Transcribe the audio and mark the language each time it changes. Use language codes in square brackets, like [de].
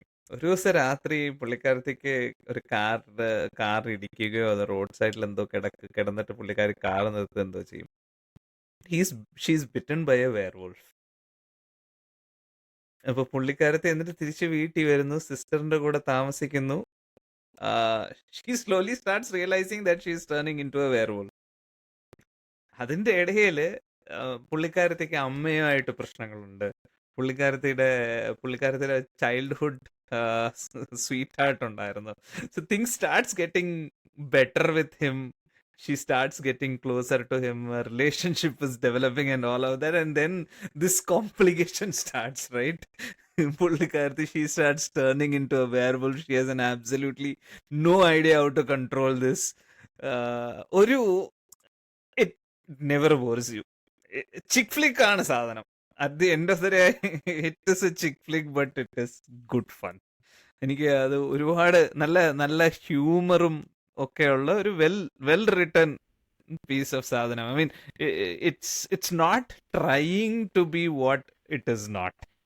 [ml] ഒരു ദിവസം രാത്രി പുള്ളിക്കാരത്തേക്ക് ഒരു കാർ ഇടിക്കുകയോ അത് റോഡ് സൈഡിൽ എന്തോ കിടന്നിട്ട് പുള്ളിക്കാരി കാർ നിർത്തി എന്തോ ചെയ്യും. [en] She's bitten by a werewolf. [ml] അപ്പൊ പുള്ളിക്കാരത്തെ എന്നിട്ട് തിരിച്ച് വീട്ടിൽ വരുന്നു, സിസ്റ്ററിന്റെ കൂടെ താമസിക്കുന്നു. [en] she slowly starts realizing that she is turning into a werewolf. [ml] അതിന്റെ ഇടയില് പുള്ളിക്കാരത്തേക്ക് അമ്മയുമായിട്ട് പ്രശ്നങ്ങളുണ്ട്. പുള്ളിക്കാരത്തിയുടെ ചൈൽഡ്ഹുഡ് സ്വീറ്റ് ഹാർട്ട് ഉണ്ടായിരുന്നു. [en] So things starts getting better with him. She starts getting closer to him. A relationship is developing and all of that, and then this complication starts, right? Pullikarthi, she starts turning into a werewolf. She has an absolutely no idea how to control this. ഒരു it never bores you. Chick flick [ml] ആണ് സാധനം. [en] At the end of the day, it is a chick flick, but it is good fun. [ml] എനിക്ക് അത് ഒരുപാട് നല്ല ഹ്യൂമറും ഒക്കെയുള്ള ഒരു well written piece of സാധനം. [en] I mean it's not trying to be what it is not.